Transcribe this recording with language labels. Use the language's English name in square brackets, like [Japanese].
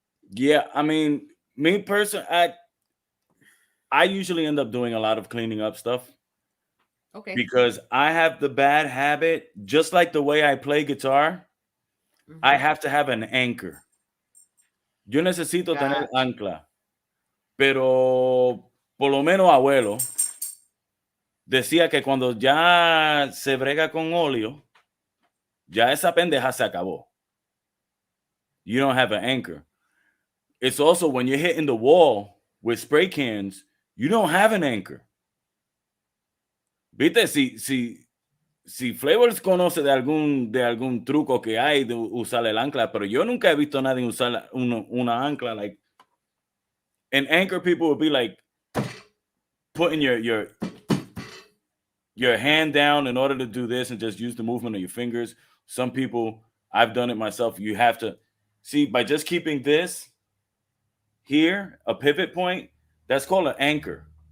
[English] Yeah, I mean, me personally, I usually end up doing a lot of cleaning up stuff Okay. because I have the bad habit, just like the way I play guitar, I Hmm. have to have an anchor. [Spanish] Yo necesito tener [English] Gotcha. [Spanish] ancla, pero por lo menos abuelo decía que cuando ya se brega con óleo, ya esa pendeja se acabó. [English] You don't have an anchor. It's also when you're hitting the wall with spray cans, you don't have an anchor. [Spanish] Viste, si Flavors conoce de algún truco que hay de usar el ancla, pero yo nunca he visto a nadie usar una ancla. [English] Like, an anchor, people would be like putting your hand down in order to do this and just use the movement of your fingers. Some people, I've done it myself. You have to see by just keeping this here, a pivot point, that's called an anchor.